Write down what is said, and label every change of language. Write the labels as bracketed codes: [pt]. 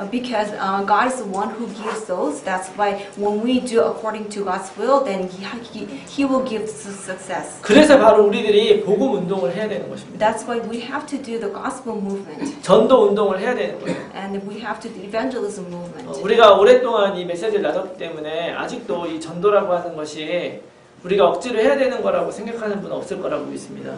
[en] Because God is the one who gives those. That's why when we do according to God's will, then He will give success. [ko] 그래서 바로 우리들이 복음 운동을 해야 되는 것입니다. [en] That's why we have to do the gospel movement. [ko] 전도 운동을 해야 되는 거예요. [en] And we have to do evangelism movement. [ko] 우리가 오랫동안 이 메시지를 나눴기 때문에 아직도 이 전도라고 하는 것이 우리가 억지로 해야 되는 거라고 생각하는 분은 없을 거라고 믿습니다.